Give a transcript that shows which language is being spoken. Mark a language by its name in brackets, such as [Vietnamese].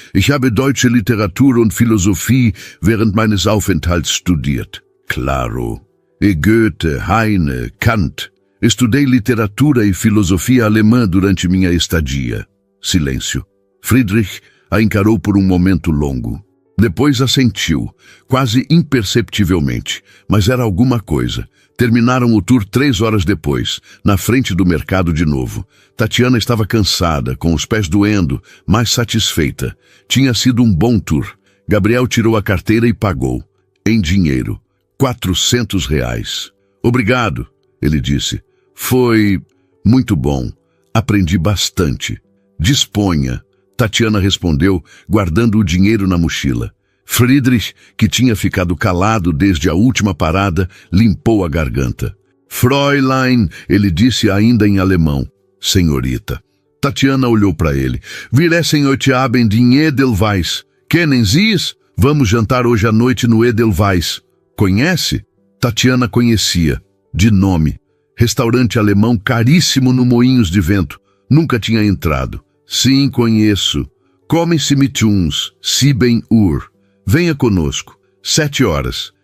[German] Ich habe deutsche Literatur und Philosophie während meines Aufenthalts studiert. [Portuguese] Claro. E Goethe, Heine, Kant. Estudei literatura e filosofia alemã durante minha estadia. Silêncio. Friedrich a encarou por um momento longo. Depois assentiu, quase imperceptivelmente, mas era alguma coisa. Terminaram o tour 3 horas depois, na frente do mercado de novo. Tatiana estava cansada, com os pés doendo, mas satisfeita. Tinha sido um bom tour. Gabriel tirou a carteira e pagou. Em dinheiro. R$ 400. Obrigado, ele disse. Foi muito bom. Aprendi bastante. Disponha. Tatiana respondeu, guardando o dinheiro na mochila. Friedrich, que tinha ficado calado desde a última parada, limpou a garganta. [German] Fräulein, [Portuguese] ele disse ainda em alemão. Senhorita. Tatiana olhou para ele. [German] Wir essen heute Abend in Edelweiss. Kennen Sie es? [Portuguese] Vamos jantar hoje à noite no Edelweiss. Conhece? Tatiana conhecia. De nome. Restaurante alemão caríssimo no Moinhos de Vento. Nunca tinha entrado. Sim, conheço. [German] Kommen-Sie mit uns, 7 Uhr. [Portuguese] Venha conosco. 7 horas.